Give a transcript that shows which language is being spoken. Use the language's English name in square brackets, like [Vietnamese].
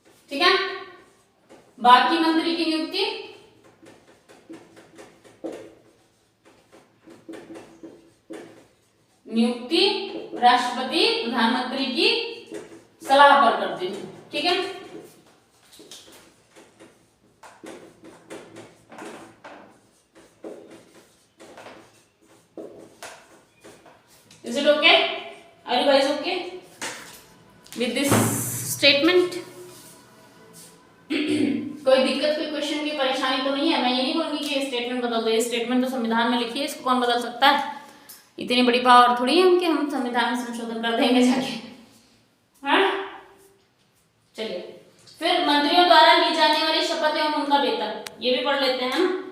[Hindi] ठीक है, बाकी मंत्री की नियुक्ति राष्ट्रपति प्रधानमंत्री की सलाह पर करते हैं। ठीक है, [English] Is it okay? Are you guys okay with this statement? [Hindi] कोई दिक्कत, कोई क्वेश्चन की परेशानी तो नहीं है? मैं ये नहीं बोलूंगी कि स्टेटमेंट बदल दो। ये स्टेटमेंट तो संविधान में लिखी है, इसको कौन बदल सकता है? इतनी बड़ी पावर थोड़ी है कि हम संविधान में संशोधन कर देंगे जाके। हाँ चलिए, फिर मंत्रियों द्वारा ली जाने वाली शपथ एवं उनका वेतन, ये भी पढ़ लेते हैं ना।